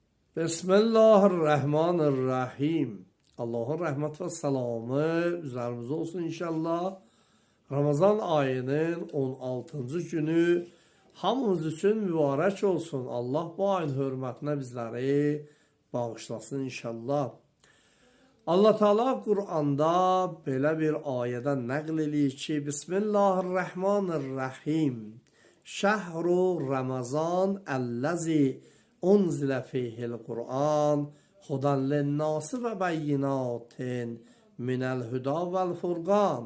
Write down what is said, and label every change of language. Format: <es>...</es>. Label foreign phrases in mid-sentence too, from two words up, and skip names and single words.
<ar>بسم الله الرحمن الرحيم.</ar> <tr>Allah'ın rahmet ve selamı üzerimize olsun inşallah. Ramazan ayının 16. günü hamımız için mübarek olsun. Allah bu ayın hürmetine bizleri bağışlasın inşallah.</tr> <az>Allah Teala Kur'an'da belə bir ayədə nəql eləyir ki,</az> <ar>بسم الله الرحمن الرحيم. شهر رمضان الذي أنزل فيه القرآن هدى للناس وبينات من الهدى والفرقان.</ar>